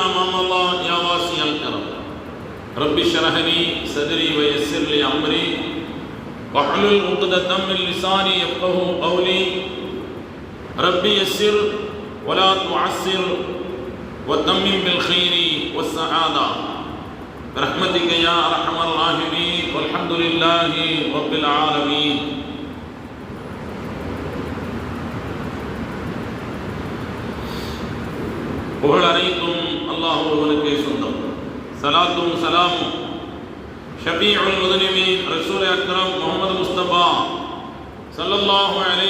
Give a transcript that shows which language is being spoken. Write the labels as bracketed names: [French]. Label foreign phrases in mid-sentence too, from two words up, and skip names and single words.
[Arabic] ما مضى يا واسع الكرم رب اشرح لي صدري ويسر لي امري واحلل عقدة من لساني يفقهوا قولي رب يسر ولا تعسر وتمم بالخير والسعادة برحمتك يا ارحم الراحمين والحمد لله رب العالمين. [Tamil] புகழ் அனைத்தும் அல்லாஹ் ஒருவனுக்கே சொந்தம். சலாத்தும் சலாமும் [Arabic] شفيع المذنبين رسول أكرم محمد مصطفى صلى الله عليه